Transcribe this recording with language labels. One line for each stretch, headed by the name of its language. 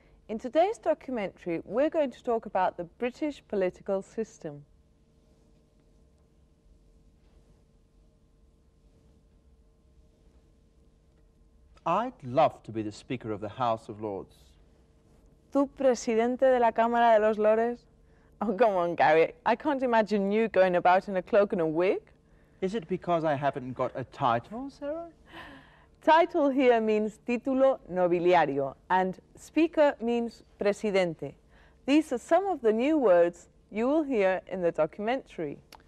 English: In today's documentary, we're going to talk about the British political system. I'd love to be the Speaker of the House of Lords.
Spanish: ¿Tú presidente de la Cámara de los Lores?
English: Oh, come on, Gary. I can't imagine you going about in a cloak and a wig. Is it because I haven't got a title, Sarah? Title here means título nobiliario, and speaker means presidente. These are some of the new words you will hear in the documentary.